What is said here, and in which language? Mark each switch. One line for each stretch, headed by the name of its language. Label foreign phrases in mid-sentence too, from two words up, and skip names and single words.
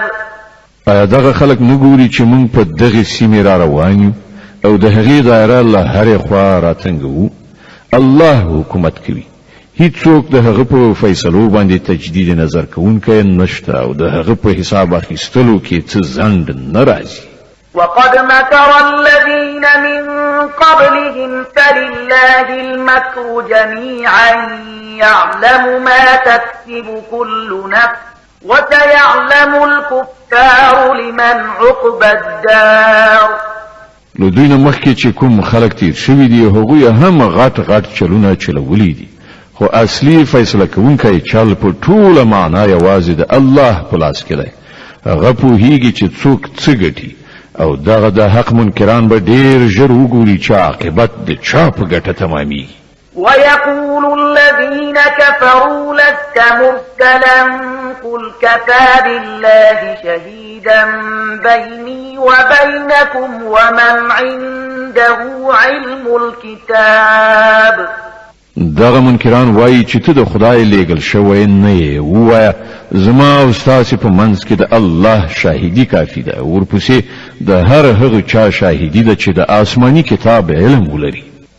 Pashto: ایا دغه خلک نګوري چې موږ په دغه سیمه را روان یو او د هغې دایره له هرې خوا راتنګو؟ الله حکومت کوي، هیڅوک د هغه په فیصلو باندې تجدید نظر کوونکی نشته او د هغه په حساب اخیستلو کې څه ځنډ نه راځي.
Arabic: وقد مكر الذين من قبلهم فلله المكر جميعا يعلم ما تكسب كل نفس وسيعلم الكفار لمن عقبى الدار.
Pashto: نو دوی نه مخکې چې کوم خلک تیر شوي دي هغوی هم غټ غټ چلونه چلولی دي، خو اصلي فیصله کوونکی چل په ټوله معنا یوازې د الله په لاس کې دی. هغه پوهیږي چې څوک څه ګټي او دغه د حق منکران به ډیر ژر وګوري چې عاقبت د چا په ګټه تمامي.
Arabic: ويقول الذين كفروا لست مرسلا قل كفى بالله شهيدا بيني وبينكم ومن عنده علم الكتاب.
Pashto: دغه منکران وایي چې ته د خدای لیږل شوی نه یې، ووایه زما او ستاسې په منځ کې د الله شاهدي کافي ده، ورپسې د هر هغه چا شاهدي ده چې د آسماني کتاب علم ولري.